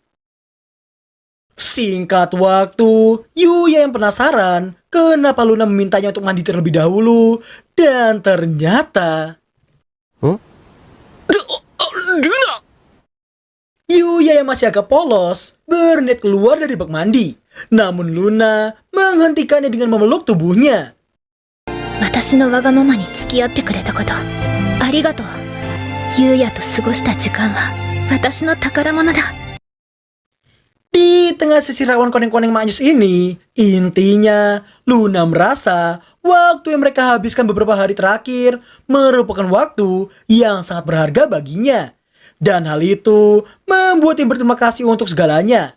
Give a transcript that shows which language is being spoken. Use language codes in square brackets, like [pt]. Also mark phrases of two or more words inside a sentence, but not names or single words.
[id] Singkat waktu, Yuya yang penasaran kenapa Luna memintanya untuk mandi terlebih dahulu, dan ternyata Luna! Yuya yang masih agak polos berniat keluar dari bak mandi. Namun Luna menghentikannya dengan memeluk tubuhnya. [ja] 私のわがままに付き合ってくれたことありがとう。ゆうやと過ごした時間は私の宝物だ。 [id] Di tengah sisi rawan koneng-koneng manyus ini, intinya Luna merasa waktu yang mereka habiskan beberapa hari terakhir merupakan waktu yang sangat berharga baginya. Dan hal itu membuat dia berterima kasih untuk segalanya.